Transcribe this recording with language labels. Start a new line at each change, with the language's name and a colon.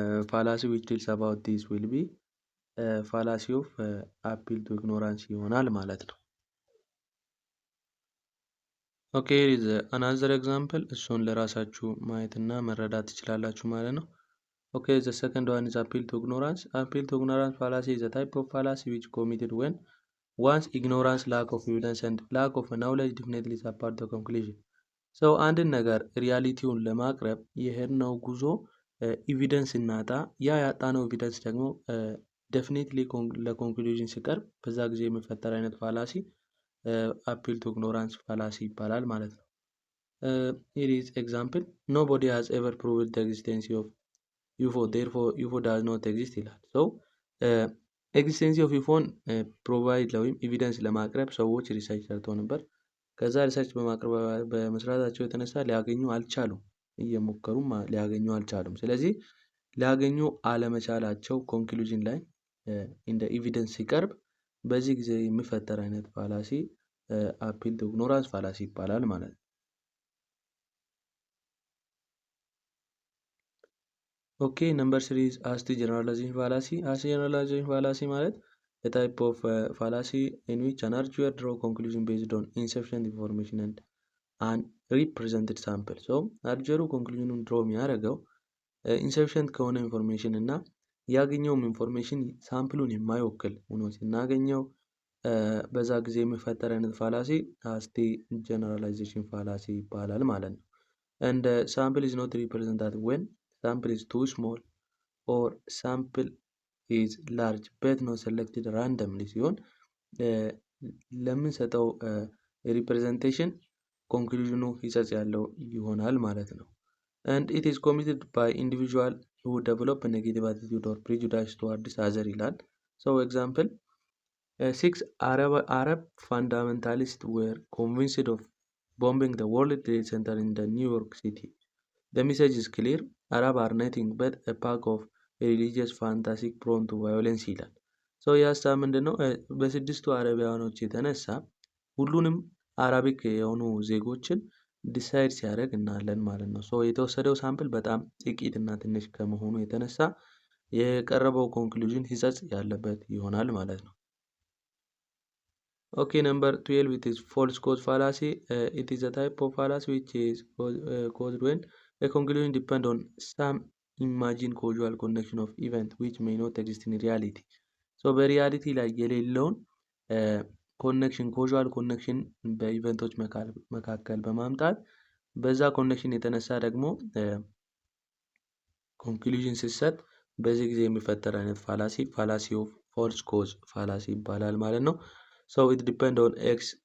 English: fallacy which deals about this will be fallacy of appeal to ignorance
Amharic: ይሆናል ማለት ነው።
English: ኦኬ here is another example
Amharic: እሱን ለራሳችሁ ማየትና መረዳት ትችላላችሁ ማለት ነው።
English: Okay, the second one is appeal to ignorance. Appeal to ignorance fallacy is a type of fallacy which committed when one's ignorance, lack of evidence, and lack of knowledge definitely support the conclusion.
Amharic: So አንድን ነገር ሪያሊቲውን ለማቅረብ የሄድነው ጉዞ ኤቪደንስ እናጣ ያ ያጣነው ኤቪደንስ ደግሞ ዴፊኒትሊ ለኮንክሉዥን ሲቀርብ በዛ ጊዜ የሚፈጠር አይነት ፋላሲ አፒል ቱ ኢግኖራንስ ፋላሲ ይባላል ማለት ነው።
English: here is example nobody has ever proved the existence of UFO therefore UFO does not exist
Amharic: ይላል። so ኤግዚስተንስ ኦፍ ዩፎን ፕሮቫይድ ወይም ኤቪደንስ ለማቅረብ ሰዎች ሪሰርች ሰርተው ነበር። ከዛ ሪሰርች በመስራታቸው የተነሳ ሊያገኙ አልቻሉም፣ እየሞከሩም ሊያገኙ አልቻሉም። ስለዚህ ሊያገኙ አለመቻላቸው ኮንክሉዥን ላይ እንደ ኤቪደንስ ሲቀርብ በዚህ ጊዜ የሚፈጠር አይነት ፋላሲ አፒል ቱ ኢግኖራንስ ፋላሲ ይባላል ማለት ነው። ኦኬ ነምበር 3
English: is asti generalization fallacy. Asti generalization fallacy ማለት a type of fallacy in which an arguer draw conclusion based on insufficient information and unrepresented sample. so arguer conclusion draw
Amharic: የሚያደርገው insufficient ከሆነ ኢንፎርሜሽን እና ያገኘውም ኢንፎርሜሽን ሳምፕሉን የማይወክል ሆኖ ሲናገኘው በዛ ጊዜ የሚፈጠር አይነት ፋላሲ አስቲ ጀነራላይዜሽን ፋላሲ ይባላል ማለት ነው።
English: and sample is not represented when sample is too small or sample is large but not selected randomly
Amharic: ሲሆን ለምንሰጠው ሪፕሬዘንቴሽን ኮንክሉዥኑ ሂጸጽ ያለው ይሆናል ማለት ነው።
English: and it is committed by individual who develop a negative attitude or prejudice towards other ይላል። so example 6 Arab fundamentalists were convinced of bombing the World Trade Center in the New York City. The message is clear. Arab are nothing but a pack of religious fantasy prone to violence
Amharic: ይላል። so ያስታ ምንድነው በስድስቱ አረቢያኖች የተነሳ ሁሉንም አረቢክ የሆኑ ዜጎችን ዲሳይድ ሲያደርግ እናለን ማለት ነው። so የተወሰደው ሳምፕል በጣም ጥቂት እና ትንሽ ከመሆኑ የተነሳ የቀረበው ኮንክሉዥን ሂጸጽ ያለበት ይሆናል ማለት ነው።
English: Okay, number 12 it is false cause fallacy. It is a type of fallacy which is caused when a conclusion depends on some imagined causal connection of event which may not exist in reality.
Amharic: so በሪያሊቲ ላይ የሌለውን ኮኔክሽን causal connection በኢቨንቶች መካከል በማምጣት በዛ ኮኔክሽን የተነሳ ደግሞ ኮንክሉዥን ሲሰጥ በዚህ ጊዜ የሚፈጠር አይነት ፋላሲ ኦፍ ፎልስ ኮዝ ፋላሲ ይባላል ማለት ነው።
English: so it depends on x